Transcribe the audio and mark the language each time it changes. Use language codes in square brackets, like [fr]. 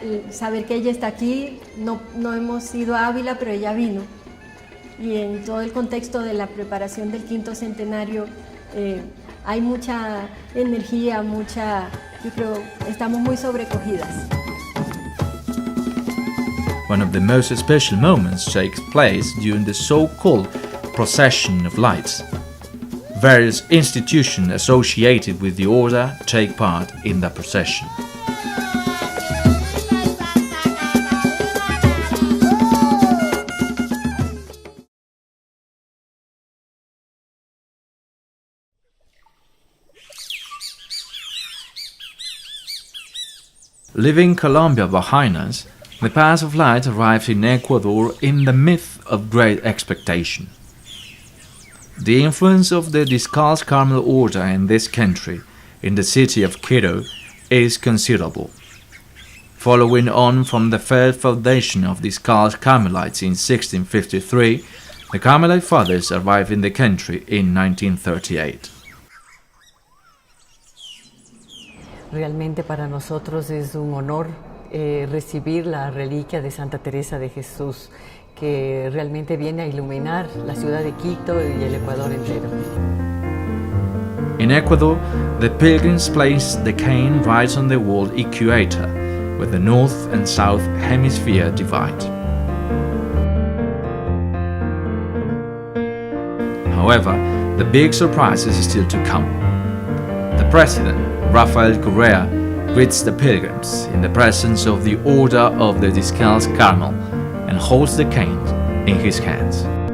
[es] Saber que ella está aquí, no hemos ido a Ávila, pero ella vino. Y en todo el contexto de la preparación del quinto centenario hay mucha energía, yo creo, estamos muy sobrecogidas. [en] One of the most special moments takes place during the so-called Procession of Lights. Various institutions associated with the order take part in the procession. Leaving Colombia behind us, the Path of Light arrived in Ecuador in the midst of great expectation. The influence of the Descalzed Carmel order in this country, in the city of Quito, is considerable. Following on from the first foundation of Descalzed Carmelites in 1653, the Carmelite Fathers arrived in the country in 1938. [es] Realmente para nosotros es un honor recibir la reliquia de Santa Teresa de Jesús, que realmente viene a iluminar la ciudad de Quito y el Ecuador entero. [en] In Ecuador, the pilgrims place the cane right on the world equator, where the north and south hemisphere divide. However, the big surprise is still to come. The president, Rafael Correa, greets the pilgrims in the presence of the Order of the Descalzed Carmel and holds the cane in his hands.